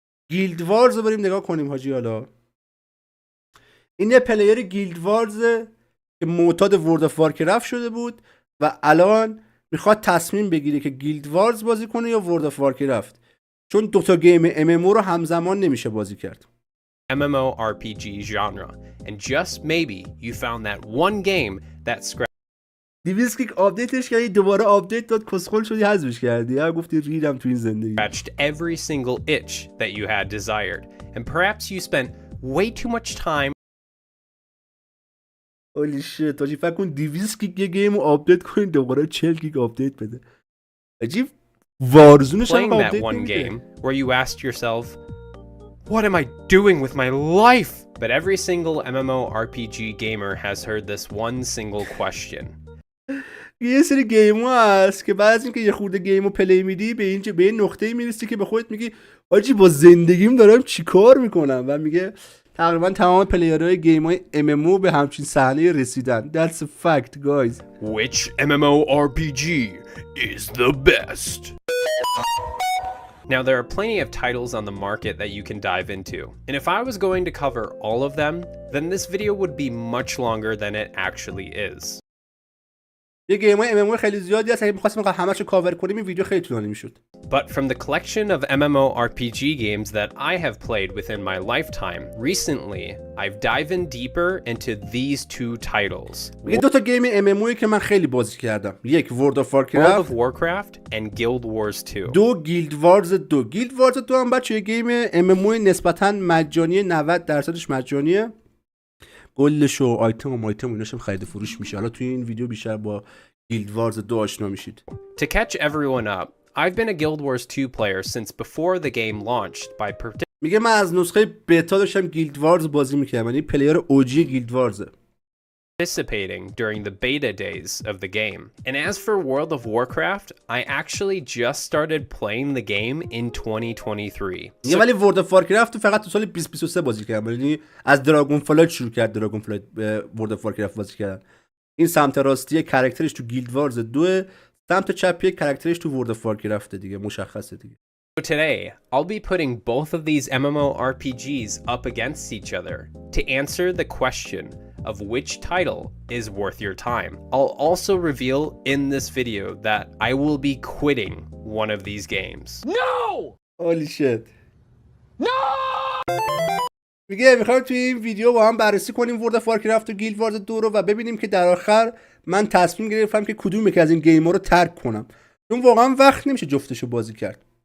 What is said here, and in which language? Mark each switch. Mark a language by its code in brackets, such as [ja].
[fa] گیلد وارز رو بریم نگاه کنیم حاجی. حالا این یه پلیر گیلد وارز که معتاد ورد آف وارکرافت شده بود و الان میخواد تصمیم بگیره که گیلد وارز بازی کنه یا ورد آف وارکرافت، چون دوتا گیم MMO رو همزمان نمیشه بازی کرد. [en] MMORPG genre, and just maybe you found that one game that [fa] دیویسکیک آپدیتش کردی دوباره آپدیت داد کسخل شدی حذفش کردی. یا گفتی ریدم تو این زندگی. [en] scratched every single itch that you had desired, and perhaps you spent way too much time اولی شیت حاجی. [fa] فکر کن 200 گیگ یه گیم رو آپدیت کنین دوباره 40 گیگ آپدیت بده. عجیب وارزونش هم [en] playing that [fa] آپدیت [en] one [fa] نمیده. [en] game where you asked yourself, what am I doing with my life? But every single MMORPG gamer has heard this one single question. [fa] یه سری گیم ها هست که بعد از اینکه یه خورده گیم رو پلی میدی به این نقطه‌ای میرسی که به خودت میگی آجی با زندگیم دارم چیکار میکنم، و میگه تقریبا تمام پلیرهای گیم های MMO به همچین صحنه رسیدن. [en] That's a fact guys. Which MMORPG is the best? Now, there are plenty of titles on the market that you can dive into, and if I was going to cover all of them, then this video would be much longer than it actually is. [fa] یه گیم های MMO خیلی زیادی هست. اگه می‌خواستیم همه‌شو کاور کنیم این ویدیو خیلی طولانی می‌شد. [en] But from the collection of MMORPG games that I have played within my lifetime, recently I've dived in deeper into these two titles. [fa] یه دو تا گیم MMO که من خیلی بازی کردم. یک World of [en] World of Warcraft Warcraft and Guild Wars 2. [fa] دو گیلد وارز 2. گیلد وارز 2 هم بچه یه گیم MMO نسبتاً مجانی، 90% مجانیه. گلش و آیتم ایناشم خرید فروش میشه. حالا توی این ویدیو بیشتر با گیلد وارز 2 آشنا میشید. To catch everyone up, I've been a Guild Wars 2 player since before the game launched by میگه من از نسخه بتا داشتم گیلد وارز بازی میکردم. یعنی پلیر اوجی گیلد وارزه. participating during the beta days of the game. And as for World of Warcraft, I actually just started playing the game in 2023. یه ولی ورد آف وارکرافت فقط تو سال 2023 بازی کردم. یعنی از دراگون فلایت شروع کرد. دراگون فلایت ورد آف وارکرافت بازی کردن. این سمت راستی کاراکترش تو گیلد وارز 2، سمت چپی کاراکترش تو ورد آف وارکرافت دیگه. مشخصه دیگه. [en] So today, I'll be putting both of these MMORPGs up against each other to answer the question of which title is worth your time. I'll also reveal in this video that I will be quitting one of these games. No! Holy shit. No! [fa] میگه میخوایم توی این ویدیو با هم بررسی کنیم ورد آف وارکرافت و گیلد وارز 2 رو و ببینیم که در آخر من تصمیم گرفتم که کدوم یک از این گیم‌ها رو ترک کنم. چون واقعا وقت نمیشه جفتشو بازی کرد.